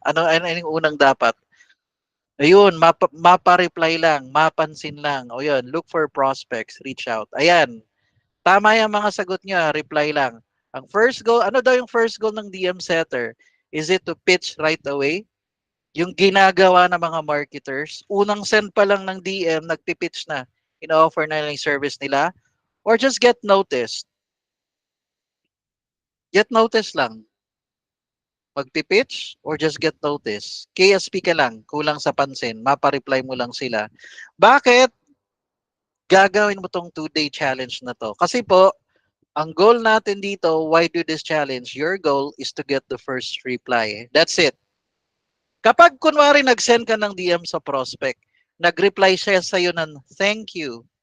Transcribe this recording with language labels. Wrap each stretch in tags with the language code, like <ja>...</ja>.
<tl>Ano yung unang dapat? Ayun, mapa-reply lang, mapansin lang. O yun,</tl> <en>look for prospects, reach out.</en> <tl>Ayan, tama yung mga sagot nyo, reply lang.</tl> <en>Ang first goal,</en> <tl>ano daw yung first goal ng DM setter?</tl> <en>Is it to pitch right away?</en> <tl>Yung ginagawa ng mga marketers, unang send pa lang ng DM, nagpipitch na. In-offer na yung service nila.</tl> <en>Or just get noticed. Get noticed lang. Magpipitch or just get noticed.</en> <tl>KSP ka lang, kulang sa pansin, mapa-reply mo lang sila. Bakit gagawin mo tong 2-day challenge na to? Kasi po, ang goal natin dito,</tl> <en>why do this challenge? Your goal is to get the first reply. That's it.</en> <tl>Kapag kunwari nag-send ka ng DM sa prospect, nag-reply siya sa'yo ng thank you.</tl>